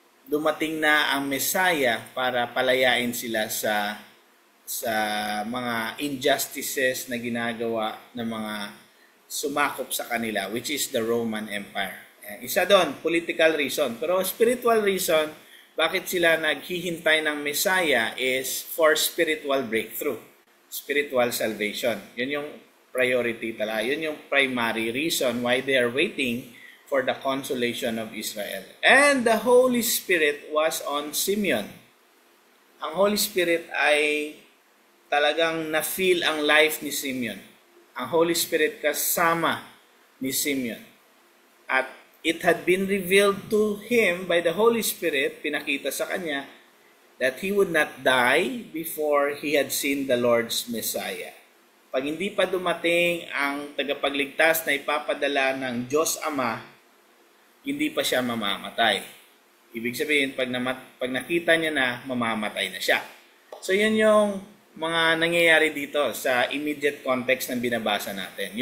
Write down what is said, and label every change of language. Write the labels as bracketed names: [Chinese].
[Filipino] dumating na ang Messiah para palayain sila sa mga injustices na ginagawa ng mga sumakop sa kanila, [English] which is the Roman Empire. [Filipino] Isa doon, political reason. [English] Pero spiritual reason, [Filipino] bakit sila naghihintay ng [English] Messiah is for spiritual breakthrough, spiritual salvation. [Filipino] Yun yung priority talaga. Yun yung [English] primary reason why they are waiting for the consolation of Israel. And the Holy Spirit was on Simeon. [Filipino] Ang Holy Spirit ay talagang na-feel ang life ni Simeon. Ang Holy Spirit kasama ni Simeon. [English] At it had been revealed to him by the Holy Spirit, [Filipino] pinakita sa kanya, [English] that he would not die before he had seen the Lord's Messiah. [Filipino] Pag hindi pa dumating ang tagapagligtas na ipapadala ng Diyos Ama, hindi pa siya mamamatay. Ibig sabihin, pag nakita niya na, mamamatay na siya. So yun yung mga nangyayari dito sa immediate context ng binabasa natin.